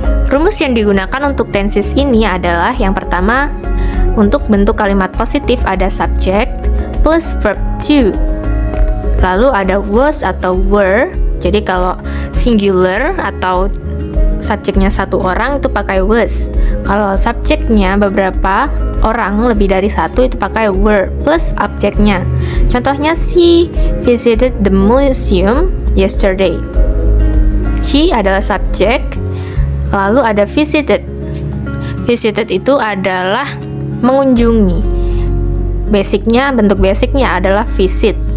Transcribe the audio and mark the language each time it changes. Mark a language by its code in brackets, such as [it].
[id] Rumus yang digunakan untuk tenses ini adalah yang pertama, untuk bentuk kalimat positif ada subject plus verb to. Lalu ada was atau were. Jadi kalau singular atau subjeknya satu orang itu pakai was. Kalau subjeknya beberapa orang lebih dari satu itu pakai were plus objeknya. Contohnya, [en] she visited the museum yesterday. [id] She adalah subjek. Lalu ada visited. Visited itu adalah mengunjungi. Bentuk basicnya adalah visit.